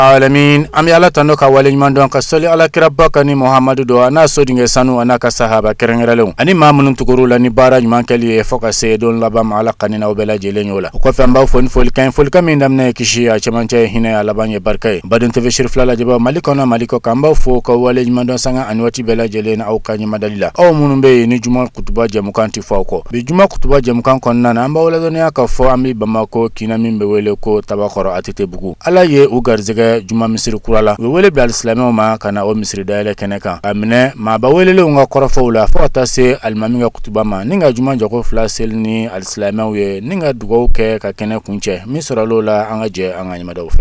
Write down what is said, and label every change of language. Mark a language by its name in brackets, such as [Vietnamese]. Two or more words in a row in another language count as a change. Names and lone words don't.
[Bambara] alamin ami ala tando ka wale ɲuman dɔn ka soli ala kira bakani Muhammadu do ana sodinge sanu ana ka sahaba kɛrɛnkɛrɛnlenw ani maa minnu tuguru la ni baara ɲuman kɛli ye fɔ ka se don laban ma ala kanina u bɛɛ lajɛlen y'o la o kɔfɛ an b'aw fo ni folikan min daminɛ kisi a cɛmancɛ hinɛ a laban ye barika ye baden tv shiri fila lajɛbaaw mali kɔnɔ mali kɔ kan b'aw fo ka wale ɲuman dɔn sanga ani waati bɛɛ lajɛlen na aw ka ɲɛmadali la aw minnu bɛ yen ni juma kutuba jɛmukan ti fɔ aw kɔ bi juma kutuba jɛmukan kɔnɔna na an b'aw ladɔnniya ka fɔ an bɛ Bamako kina min bɛ wele ko Tabakɔrɔ ATT bugu ala ye u garizɛgɛ juma misiri kurala u bɛ wele bila alisilamɛw ma ka na o misiri dayɛlɛ kɛnɛ kan a minɛ maaba welelenw ka kɔrɔfɔw la fo ka taa se alimami ka kutuba ma ni ka juma jago fila seli ni alisilamɛw ye ni ka dugawu kɛ ka kɛnɛ kuncɛ min sɔrɔl'o la an ka jɛ an ka ɲɛmadaw fɛ.